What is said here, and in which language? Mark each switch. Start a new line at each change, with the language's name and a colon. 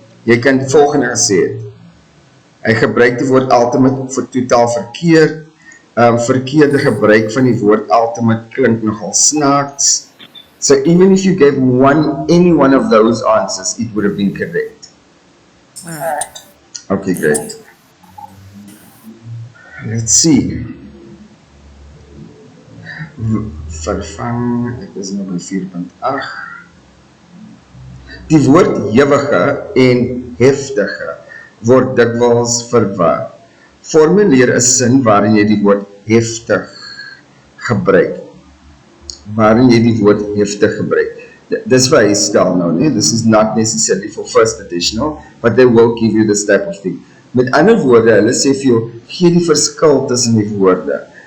Afrikaans: Jy kan die volgende gesê het. Hy gebruik die woord ultimate vir totaal verkeerd. Verkeerde gebruik van die woord ultimate klink nogal snaaks.
English: So even if you gave any one of those answers, it would have been correct. Alright. Okay, great. Let's see.
Afrikaans: Vervang, ek is nou by 4.8. Die woord ewige en heftige word dikwels verwar. Formuleer 'n sin waarin jy die woord heftig gebruik. Waarin jy die woord heftig gebruik. Dis waar hy stel nou, nee?
English: This is not necessarily for first additional, but they will give you this type of thing.
Afrikaans: Met ander woorde, hulle sê vir jou, gee die verskil tussen die woorde.